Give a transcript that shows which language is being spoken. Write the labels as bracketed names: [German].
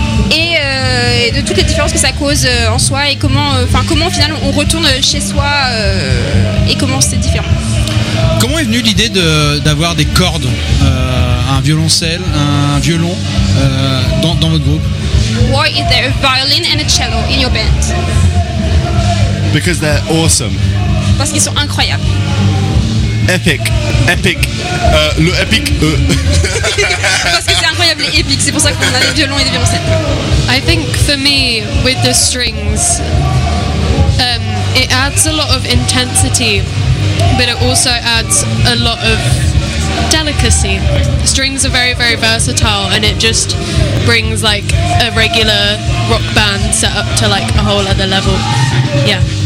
[French] Et de toutes les différences que ça cause en soi et comment au final on retourne chez soi et comment c'est différent. Comment est venue l'idée d'avoir des cordes, un violoncelle, un violon dans votre groupe? [English] Why is there a violin and a cello in your band? Because they're awesome. [French] Parce qu'ils sont incroyables. [English] Epic. Le epic. [French] Parce que c'est incroyable et épique, c'est pour ça qu'on a des violons et des violoncelles. [English] I think for me, with the strings, it adds a lot of intensity, but it also adds a lot of delicacy. Strings are very, very versatile, and it just brings like a regular rock band set up to like a whole other level. Yeah.